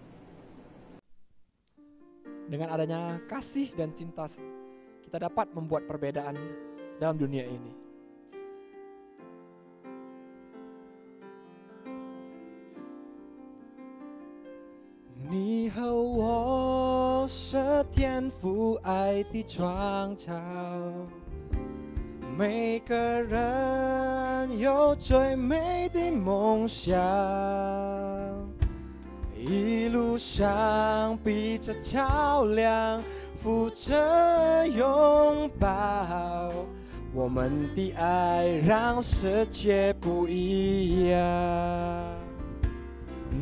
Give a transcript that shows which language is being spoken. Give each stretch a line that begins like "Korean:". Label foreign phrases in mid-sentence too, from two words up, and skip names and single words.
Indonesian: Dengan adanya kasih dan cinta, kita dapat membuat perbedaan dalam dunia ini.
Chinese: Ni 和我是天父爱的创造，每个人有最美的梦想，一路上彼此照亮，扶着拥抱，我们的爱让世界不一样。